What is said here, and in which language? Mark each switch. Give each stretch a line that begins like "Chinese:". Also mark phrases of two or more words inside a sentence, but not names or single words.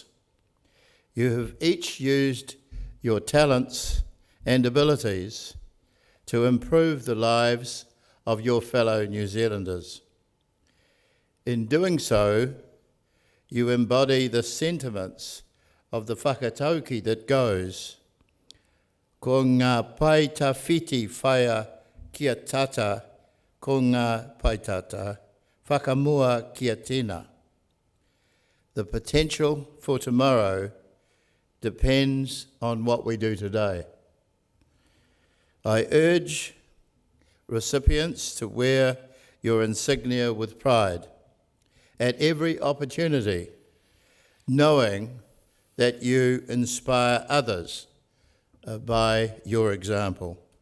English: You have each used your talents and abilities to improve the lives of your fellow New Zealanders. In doing so, you embody the sentiments of the whakatauki that goes,
Māori: ko ngā pai tawhiti whaia kia tata, ko ngā pai tata, whakamua kia tēnā.
English: The potential for tomorrow depends on what we do today. I urge recipients to wear your insignia with pride at every opportunity, knowing that you inspire others by your example.